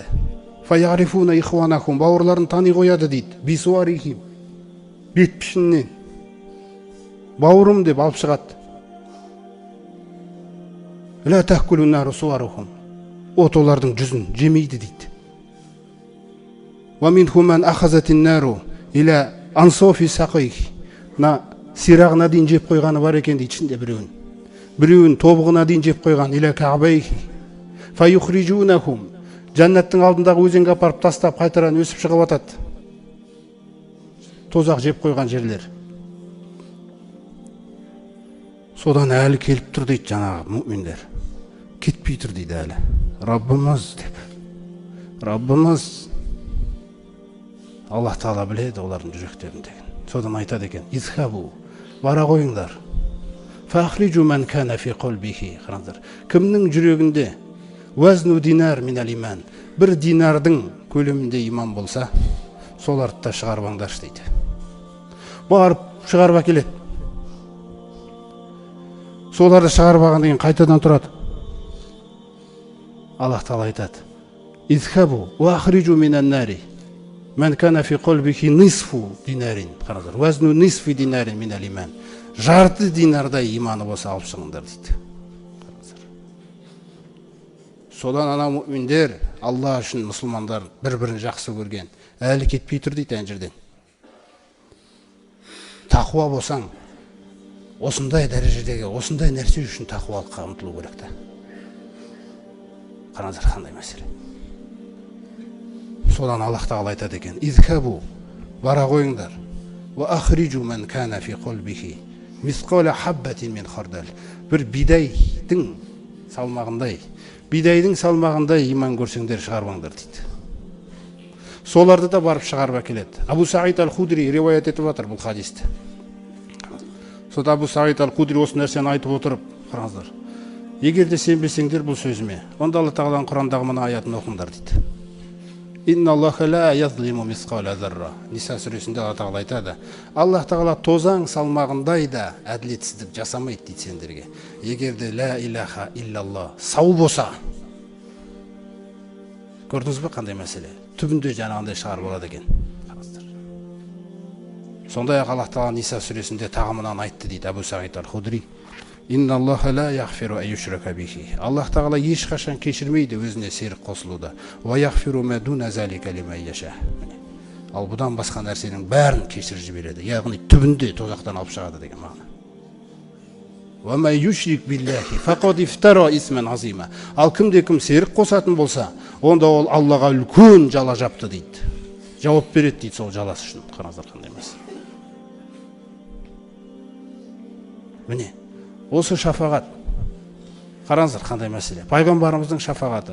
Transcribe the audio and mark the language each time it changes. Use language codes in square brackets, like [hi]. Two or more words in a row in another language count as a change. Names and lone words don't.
[ar] فيعرفون إخوانهم, [kk] бауырларын тани қояды дейді. Бисуарихим, бет пішіннен. Бауырым деп алып шығады. [ar] لا تأكل النار صورهم. [kk] От олардың жүзін жемейді дейді. [ar] ومنهم من أخذت النار إلى أنصاف ساقيه. [kk] На сирағына дейін жеп қойғаны бар екен дейді ішінде біреуін. Біреуін тобығына дейін жеп қойған [ar] إلى كعبيه. فيخرجونهم. [kk] Жәннаттың алдындағы өзенге апарып тастап қайтаран өсіп шығып атады. тозақ жеп қойған жерлер. Содан әлі келіп тұр дейді жаңағы мүминдер. Кетпей тұр дейді әлі. Раббымыз деп. Раббымыз. Аллах Тағала біледі олардың жүректеріндегі. Содан айтады екен: "Изхабу, бара қойыңдар. [ar] فأخرجوا من كان في قلبه." [kk] Қараңыздар. Кімнің жүрегінде [ar] وزن دينار من الإيمان, [kk] бір динардың көлемінде иман болса, соларды да шығарып алыңдаршы дейді. Барып шығарып әкеледі. Соларды шығарып алған деген қайтадан тұрады. Аллах Тағала айтады: [ar] "اذهبوا وأخرجوا من النار من كان في قلبه نصف دينار." Қараңыздар. وزن نصف دينار من الإيمان. [kk] Жарты динардай иманы болса алып шығыңдар дейді. Содан ана мүминдер, Алла үшін мұсылмандар бір-бірін жақсы көрген, әлі кетпей тұр дейді ана жерден. Тақуа болсаң, осындай дәрежедегі, осындай нәрсе үшін тақуалыққа ұмтылу керек та. Қараңыздар қандай мәселе. Содан Аллах Тағала айтады екен: "Изхабу, бара қойыңдар. [ar] وأخرجوا من كان في قلبه مثقال حبة من خردل." [kk] Бір бидайдың салмағындай иман көрсеңдер шығарбаңдар дейді. Соларды да барып шығарып әкеледі. Абу Саид ал-Худри риуаят етіп жатыр бұл хадисті. Сода Абу Саид ал-Худри осы нәрсені айтып отырып, қараңыздар. Егер де сенбесеңдер бұл сөзіме, онда Алла Тағаланың Құрандағы мына аятын оқыңдар дейді. [ar] إن الله لا يظلم مثقال ذرة. [kk] Ниса сүресінде Алла Тағала айтады: Аллах Тағала тозаң салмағындай да әділетсіздік жасамайды дейді сендерге. Егер де [ar] لا إله إلا الله [kk] сау болса. Көрдіңіз бе қандай мәселе? Түбінде жаңағындай шығарып болады екен. Сондай-ақ Аллах Тағала Ниса сүресінде тағы мынаны айтты дейді Абу Саид ал-Худри: [ar] إن الله لا يغفر أن يشرك به. [kk] Аллах Тағала ешқашан кешірмейді өзіне серік қосылуды. [ar] ويغفر ما دون ذلك لمن يشاء. [kk] Ал бұдан басқа нәрсенің бәрін кешіріп жібереді. Яғни түбінде тозақтан алып шығады деген мағына. [ar] وما يشرك بالله فقد افترى إثما عظيما. [kk] Ал кімде-кім серік қосатын болса, онда ол Аллаға үлкен жала жапты дейді. Жауап береді дейді сол жаласы үшін. Қараңыздар қандай емес. Міне, осы шафағат. Қараңыздар қандай мәселе. Пайғамбарымыздың шафағаты.